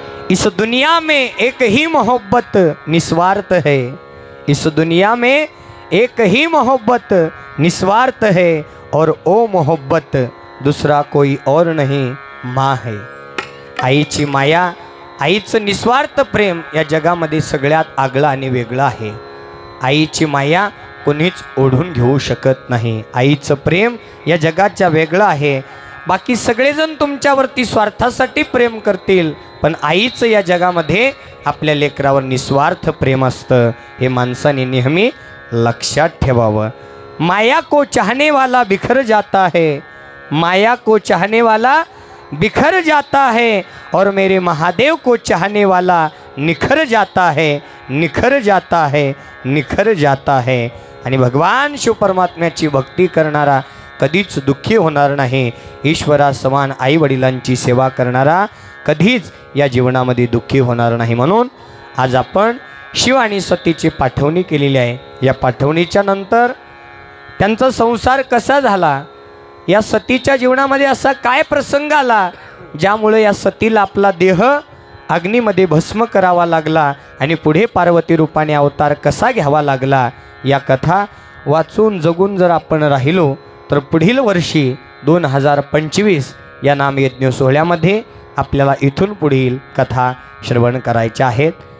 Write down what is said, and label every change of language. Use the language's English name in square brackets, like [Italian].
[Hindi] इस दुनिया में एक ही मोहब्बत निस्वार्थ है. इस दुनिया में एक ही मोहब्बत निस्वार्थ है और ओ मोहब्बत दूसरा कोई और नहीं माँ है. [Marathi] आईची माया आईचं निस्वार्थ प्रेम या जगामध्ये सगळ्यात आगळं आणि वेगळं आहे. आईची माया कोणीच ओढून घेऊ शकत नाही. आईचं प्रेम या जगाच्या वेगळं आहे. बाकी सगळेजण तुमच्यावरती स्वार्थासाठी प्रेम करतील पण आईचं या जगामध्ये आपल्या लेकरावर निस्वार्थ प्रेम असतं. हे माणसाने नेहमी लक्षात ठेवावं. [Hindi] माया को चाहने वाला बिखर जाता है. माया को चाहने वाला बिखर जाता है और मेरे महादेव को चाहने वाला निखर जाता है, निखर जाता है, निखर जाता है। [Marathi] आणि भगवान शिव परमात्म्याची भक्ती करणारा कधीच दुःखी होणार नाही। ईश्वरासमान आई वडिलांची सेवा करणारा कधीच या जीवनामध्ये दुःखी होणार नाही। म्हणून आज आपण शिव आणि सतीची पाठवणी केलेली आहे। या पाठवणीच्या नंतर त्यांचा संसार कसा झाला, या सतीच्या जीवनामध्ये असा काय प्रसंग आला ज्यामुळे या सतीला आपला देह अग्नीमध्ये भस्म करावा लागला आणि पुढे पार्वती रूपाने अवतार कसा घ्यावा लागला, या कथा वाचून जगून जर आपण राहिलो तर पुढील वर्षी 2025 या नामयज्ञ सोहळ्यामध्ये आपल्याला इथून पुढील कथा श्रवण करायच्या आहेत।